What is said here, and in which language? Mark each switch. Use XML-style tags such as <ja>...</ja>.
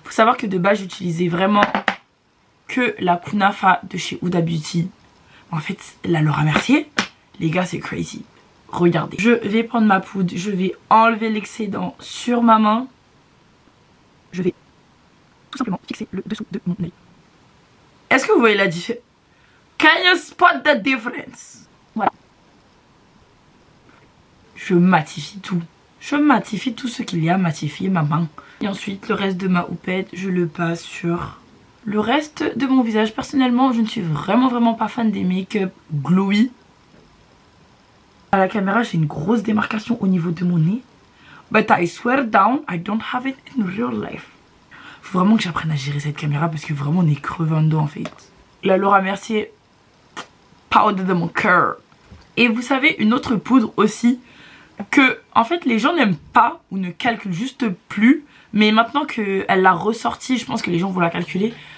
<fr>Faut savoir que de base j'utilisais vraiment que la Kunafa de chez Huda Beauty. En fait la Laura Mercier, les gars c'est crazy. Regardez. Je vais prendre ma poudre, je vais enlever l'excédent sur ma main. Je vais tout simplement fixer le dessous de mon œil. Est-ce que vous voyez la différence?</fr> <en>Can you spot the difference?</en> <fr>Voilà. Je matifie tout. Je matifie tout ce qu'il y a à matifier ma main. Et ensuite, le reste de ma houppette, je le passe sur le reste de mon visage. Personnellement, je ne suis vraiment pas fan des make-up glowy. À la caméra, j'ai une grosse démarcation au niveau de mon nez.</fr> <en>But I swear down, I don't have it in real life.</en> <fr>Faut vraiment que j'apprenne à gérer cette caméra parce que vraiment on est crevant dedans en fait. La Laura Mercier powder de mon cœur. Et vous savez une autre poudre aussi que en fait les gens n'aiment pas ou ne calculent juste plus. Mais maintenant qu'elle l'a ressortie, je pense que les gens vont la calculer.</fr>